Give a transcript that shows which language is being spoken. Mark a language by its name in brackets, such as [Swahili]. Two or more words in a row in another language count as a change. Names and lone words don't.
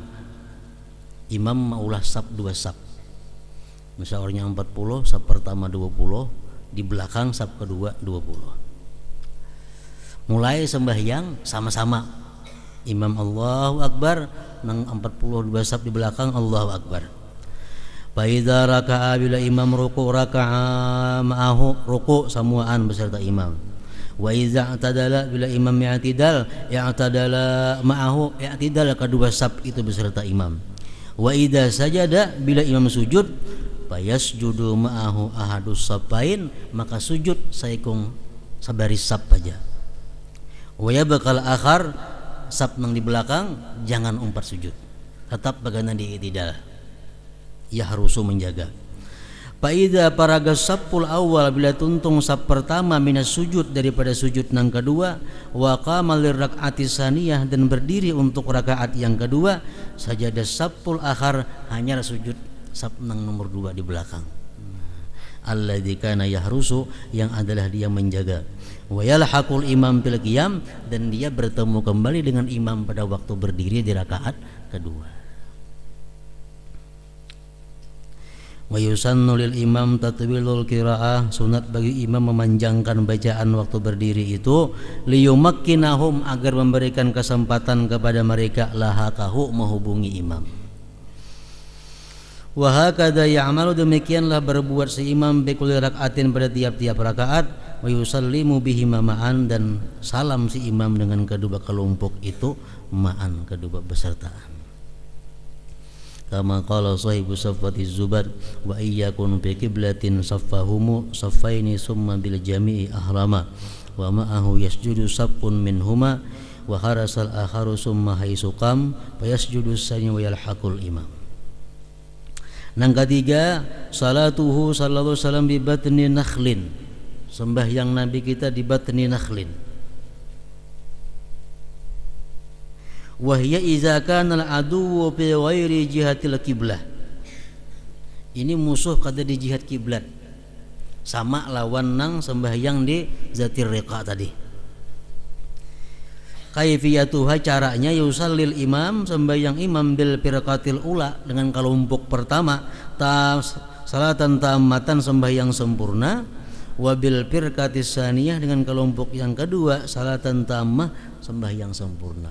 [Banjar] Imam maulah saf 2 saf. Misal orangnya 40, saf pertama 20, di belakang saf kedua 20. Mulai sembahyang sama-sama. Imam [Arabic] الله أكبر, [Banjar] nang 42 saf di belakang [Arabic] الله أكبر. فإذا ركع, [Banjar] bila imam ruku' [Arabic] ركع معه, [Banjar] ruku' samuan beserta imam. [Arabic] وإذا اعتدل, [Banjar] bila imam [Arabic] اعتدل معه, [Banjar] i'tidal kedua saf itu beserta imam. [Arabic] وإذا سجد, [Banjar] bila imam sujud, [Arabic] فيسجد معه أحد الصفين, [Banjar] maka sujud saikung sabaris saf aja. [Arabic] ويبقى الآخر, [Banjar] saf nang di belakang jangan umpat sujud, tetap bagaimana di i'tidal, ya harusu menjaga. [Arabic] فإذا فرغ الصف الأول, [Banjar] bila tuntung saf pertama [Arabic] من السجود [Banjar] daripada sujud nang kedua, [Arabic] وقام للركعة الثانية, [Banjar] dan berdiri untuk rakaat yang kedua, [Arabic] سجد الصف الآخر, [Banjar] hanya sujud saf nang nomor 2 di belakang. [Arabic] الذي كان يحرس, [Banjar] yang adalah dia menjaga. [Arabic] ويلحق الإمام في القيام, [Banjar] dan dia bertemu kembali dengan imam pada waktu berdiri di rakaat kedua. [Arabic] ويسن للإمام تطويل القراءة, [Banjar] sunat bagi imam memanjangkan bacaan waktu berdiri itu, liyumakkinahum, agar memberikan kesempatan kepada mereka lahaqahu, menghubungi imam. [Arabic] وهكذا يعمل, [Banjar] demikianlah berbuat si imam [Arabic] بكل ركعة, [Banjar] pada tiap-tiap rakaat. [Arabic] ويسلم بهما معا, [Banjar] dan salam si imam dengan kedua kelompok itu ma'an, kedua besertaan. [Arabic] كما قال صاحب صفوة الزبد وإن يكن في قبلة صفهم صفين ثم بالجميع أحرما ومعه يسجد صف منهما وحرس الآخر ثم حيث قام فيسجد الثاني ويلحق الإمام. [Banjar] Nang ketiga, [Arabic] صلاته صلى الله عليه وسلم ببطن نخل, [Banjar] sembahyang Nabi kita di batni nakhlin. [Arabic] وهي إذا كان العدو في غير جهة القبلة, [Banjar] ini musuh kada di jihad kiblat, sama lawan nang sembahyang di zatir riqa tadi. Kaifiyatuha, caranya, [Arabic] يصلي الإمام, [Banjar] sembahyang imam [Arabic] بالفرقة الأولى, [Banjar] dengan kelompok pertama, [Arabic] صلاة تامة, [Banjar] sembahyang sempurna, [Arabic] وبالفرقة الثانية, [Banjar] dengan kelompok yang kedua, [Arabic] صلاة تامة, [Banjar] sembahyang sempurna.